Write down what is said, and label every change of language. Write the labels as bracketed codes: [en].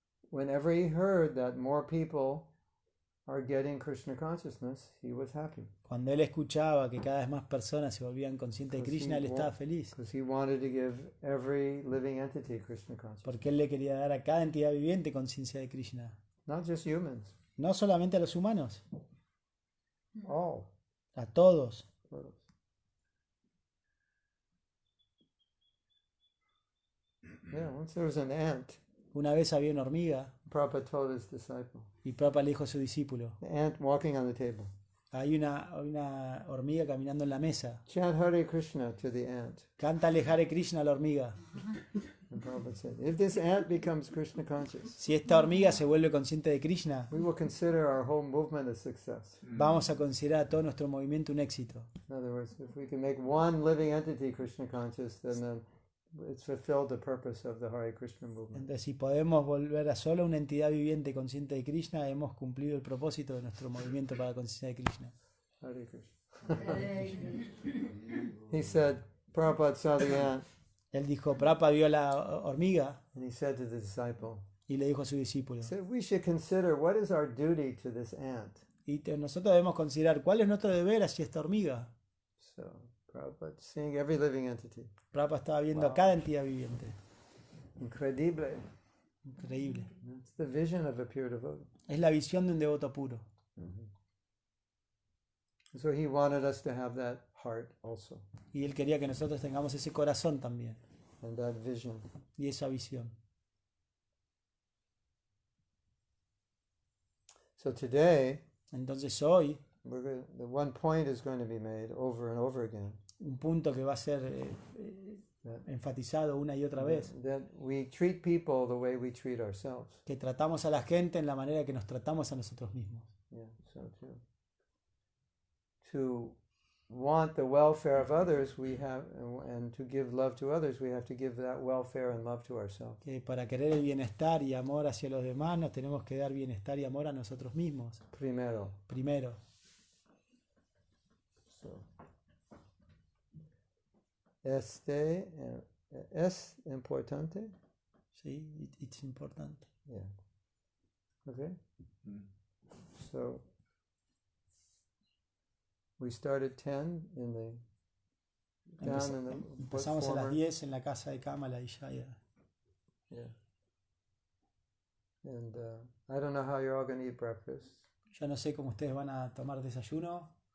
[en] Whenever he heard that more people are getting Krishna consciousness, he was happy. [es] Cuando él escuchaba que cada vez más personas se volvían conscientes de Krishna, él estaba feliz. [en] Because he wanted to give every living entity Krishna consciousness. [es] Porque él le quería dar a cada entidad viviente conciencia de Krishna. [en] Not just humans, [es] No solamente a los humanos, [en] all. [es] a todos. [en] Yeah, once there was an ant, [es] Una vez había una hormiga [en] Prabhupada told his disciple, [es] y Prabhupada le dijo a su discípulo, [en] the ant walking on the table, [es] hay una hormiga caminando en la mesa. [en] chant Hare Krishna to the ant. [es] Cántale Hare Krishna a la hormiga. [en] And Prabhupada said, if this ant becomes Krishna conscious, [es] Si esta hormiga se vuelve consciente de Krishna, [en] we will consider our whole movement a success. [es] vamos a considerar a todo nuestro movimiento un éxito. [en] In other words, if we can make one living entity Krishna conscious, then it's fulfilled the purpose of the Hare Krishna movement. [es] Entonces, si podemos volver a solo una entidad viviente consciente de Krishna, hemos cumplido el propósito de nuestro movimiento para la conciencia de Krishna. [en] Hare Krishna. He said, Prabhupada saw the ant, [es] Él dijo, Prabhupada vio la hormiga [en] and he said to the disciple, [es] y le dijo a su discípulo, [en] he said, we should consider what is our duty to this ant. [es] nosotros debemos considerar cuál es nuestro deber hacia esta hormiga. [en] So, Prabhupada seeing every living entity. [es] Prabhupada estaba viendo a cada entidad viviente. [en] Incredible. [es] Increíble. [en] It's the vision of a pure devotee. [es] Es la visión de un devoto puro. [en] So he wanted us to have that heart also, [es] Y él quería que nosotros tengamos ese corazón también. [en] and that vision. [es] Y esa visión. [en] So today, [es] Entonces hoy, [en] the one point is going to be made over and over again. [es] un punto que va a ser enfatizado una y otra vez, [en] That we treat people the way we treat ourselves. [es] que tratamos a la gente en la manera que nos tratamos a nosotros mismos. [en] Yeah, so to want the welfare of others, we have, and to give love to others, we have to give that welfare and love to ourselves. [es] Que para querer el bienestar y amor hacia los demás, nos tenemos que dar bienestar y amor a nosotros mismos. Primero. Primero. So, este es importante. [en] Sí, it's important. Yeah. Okay. So we started 10 in the down in the [es] Empezamos a las [en] former- [es] 10 en la casa de Kamala y Jaya. [en] Yeah. And I don't know how you're all going to eat breakfast. [es] Yo no sé cómo ustedes van a tomar desayuno.